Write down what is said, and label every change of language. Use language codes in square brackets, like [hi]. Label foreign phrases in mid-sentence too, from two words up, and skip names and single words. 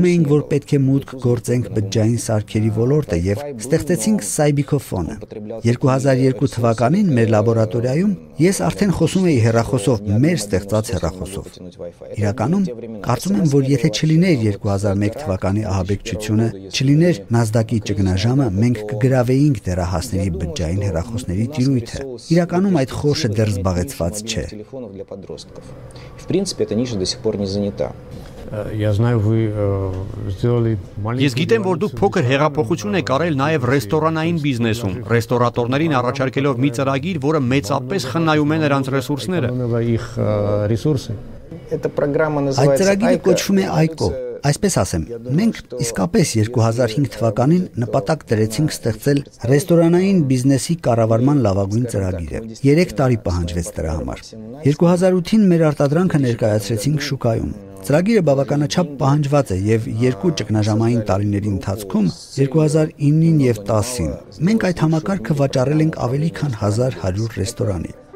[hy] էինք, որ պետք է մուտք գործենք բջջային սարքերի ոլորտը եւ ստեղծեցինք Cybicofone-ը։ 2002 թվականին մեր լաբորատորիայում ես արդեն խոսում էի հեռախոսով, մեր ստեղծած հեռախոսով։ Իրականում, կարծում եմ, որ եթե չլիներ 2001 թվականի ահաբեկչությունը, չլիներ NASDAQ-ի ճգնաժամը, մենք կգրավեինք դեռահասների բջջային հեռախոսների տիրույթը։ Իրականում այդ խորշը դեռ զբաղեցված չէ։ [ru] В принципе, эта ниша до сих пор не занята. Я знаю, вы сделали [hy] Ես գիտեմ, որ դուք փոքր հեղափոխություն եք արել նաև ռեստորանային բիզնեսում, ռեստորատորներին առաջարկելով մի ծրագիր, որը մեծապես խնայում է նրանց ռեսուրսները։ [ru] их ресурсы. Эта программа [hy] Այդ [ru] называется [hy] ծրագիրը կոչվում է ICO։ Այսպես ասեմ, մենք իսկապես 2005 թվականին նպատակ դրեցինք ստեղծել ռեստորանային բիզնեսի կառավարման լավագույն ծրագիրը։ 3 տարի պահանջվեց դրա համար։ 2008-ին մեր արտադրանքը ներկայացրեցինք շուկայում։ Ծրագիրը բավականաչափ պահանջված է եւ երկու ճգնաժամային տարիների ընթացքում 2009-ին եւ 10-ին մենք այդ համակարգը վաճառել ենք ավելի քան 1100 ռեստորանի։